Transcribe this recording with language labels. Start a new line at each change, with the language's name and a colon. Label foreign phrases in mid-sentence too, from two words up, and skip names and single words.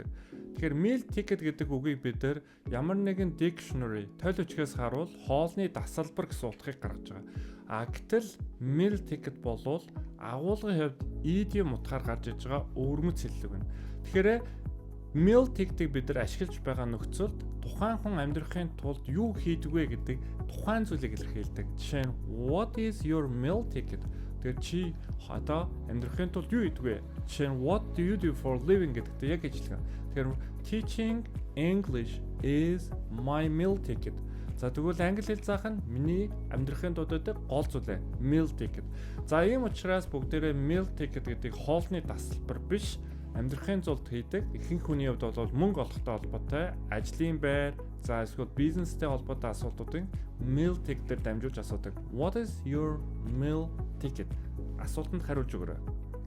Mongolian: Тэгэхээр
English: meal ticket
Mongolian: гэдэг үгийг бид нар ямар нэгэн dictionary тойл бичгээс харуул хоолны дасалбар гэсэн утгыг гаргаж байгаа. Гэтэл
English: meal ticket
Mongolian: болвол агуулгын хувьд idiom утгаар гарч иж байгаа өвөрмөц хэллэг байна. Тэгэхээр
English: meal ticket-
Mongolian: ийг бид нар ашиглаж байгаа нөхцөлд тухайн хүн амьдрахын тулд юу хийдэг вэ гэдэг тухайн зүйлийг илэрхийлдэг. Жишээ нь
English: what is your meal ticket?
Mongolian: Тэгэхээр чи одоо амьдрахын тулд юу хийдэг вэ? Жишээ нь
English: what do you do for living
Mongolian: гэдэгтэй яг ажиллагаа. Тэгэхээр
English: teaching English is my meal ticket.
Mongolian: За тэгвэл англи хэл заах нь миний амьдрахын тулд гол зүйл
English: meal ticket.
Mongolian: За ийм учраас бүгдээрээ
English: meal ticket
Mongolian: гэдэг хоолны дасалбар биш амьдрахын тулд хийдэг. Ихэнх хүний хувьд бол мөнгө олохтой холбоотой, ажлын байр, за эсвэл бизнестэй холбоотой асуудлуудыг
English: meal ticket-
Mongolian: ээр дамжуулж асуудаг.
English: What is your meal ticket?
Mongolian: Асуултанд хариулж өгөөрэй.